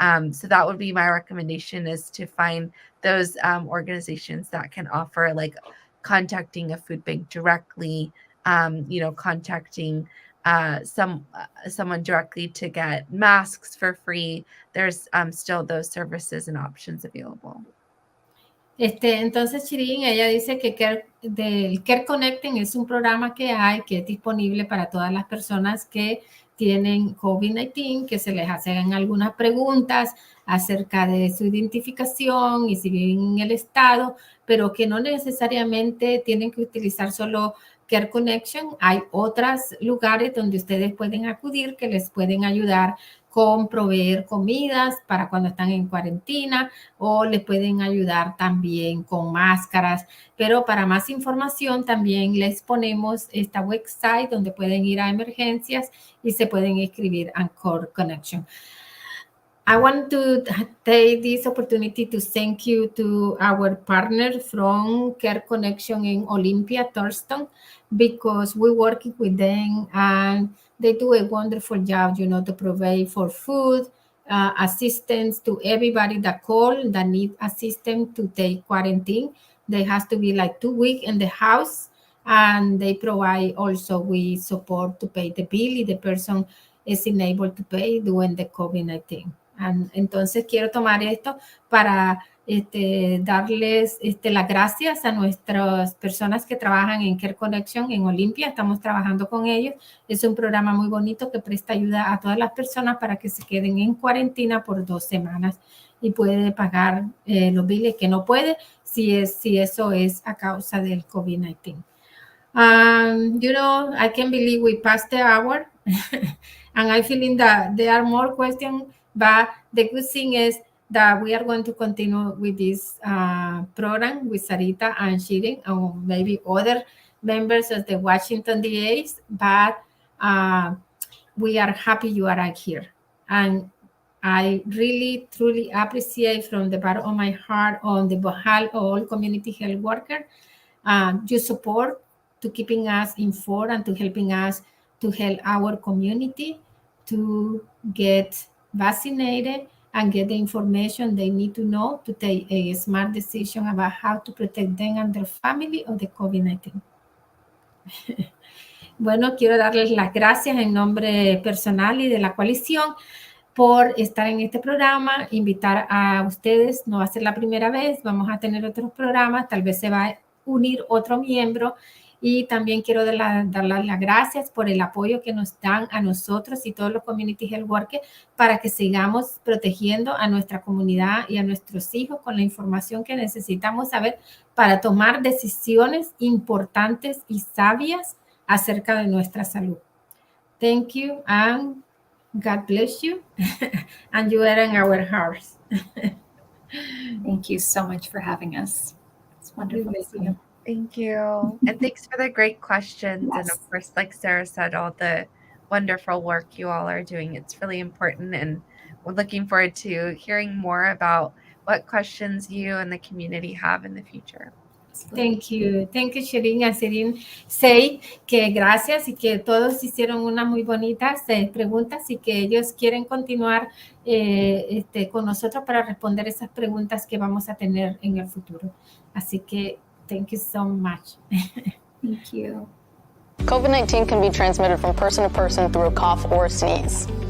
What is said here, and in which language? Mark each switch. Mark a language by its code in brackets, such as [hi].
[en] So that would be my recommendation, is to find those organizations that can offer, like contacting a food bank directly, contacting someone directly to get masks for free. There's still those services and options available. [es] Entonces, Shireen, ella dice que del Care Connecting es un programa que hay, que es disponible para todas las personas que tienen COVID-19, que se les hacen algunas preguntas acerca de su identificación y si viven en el estado, pero que no necesariamente tienen que utilizar solo Care Connection. Hay otros lugares donde ustedes pueden acudir que les pueden ayudar con proveer comidas para cuando están en cuarentena, o les pueden ayudar también con máscaras. Pero para más información también les ponemos esta website donde pueden ir a emergencias y se pueden inscribir en Core Connection. [en] I want to take this opportunity to thank you to our partner from Care Connection in Olympia, Thurston, because we're working with them and they do a wonderful job, to provide for food, assistance to everybody that call that need assistance to take quarantine. They have to be like 2 weeks in the house, and they provide also with support to pay the bill if the person is unable to pay during the COVID-19. [es] Entonces quiero tomar esto para darles las gracias a nuestras personas que trabajan en Care Connection en Olympia. Estamos trabajando con ellos. Es un programa muy bonito que presta ayuda a todas las personas para que se queden en cuarentena por 2 semanas y puede pagar los biles que no puede si eso es a causa del COVID-19. [en] I can't believe we passed the hour and I feeling that there are more questions. But the good thing is that we are going to continue with this program with Sarita and Shireen and maybe other members of the Washington DAs. But we are happy you are here. And I really, truly appreciate from the bottom of my heart on the behalf of all community health workers, your support to keeping us informed and to helping us to help our community to get vaccinated and get the information they need to know to take a smart decision about how to protect them and their family of the COVID-19. [es] Bueno, quiero darles las gracias en nombre personal y de la coalición por estar en este programa, invitar a ustedes, no va a ser la primera vez, vamos a tener otros programas, tal vez se va a unir otro miembro. Y también quiero darles las gracias por el apoyo que nos dan a nosotros y todos los community health workers para que sigamos protegiendo a nuestra comunidad y a nuestros hijos con la información que necesitamos saber para tomar decisiones importantes y sabias acerca de nuestra salud. [en] Thank you and God bless you. And you are in our hearts. Thank you so much for having us. It's wonderful to see you. Thank you. And thanks for the great questions. Yes. And of course, like Sarah said, all the wonderful work you all are doing. It's really important. And we're looking forward to hearing more about what questions you and the community have in the future. Thank you. Thank you, Shireen. And Shireen say [es] que gracias y que todos hicieron unas muy bonitas preguntas y que ellos quieren continuar con nosotros para responder esas preguntas que vamos a tener en el futuro. Así que [en] thank you so much. Thank you. COVID-19 can be transmitted from person to person through a cough or a sneeze.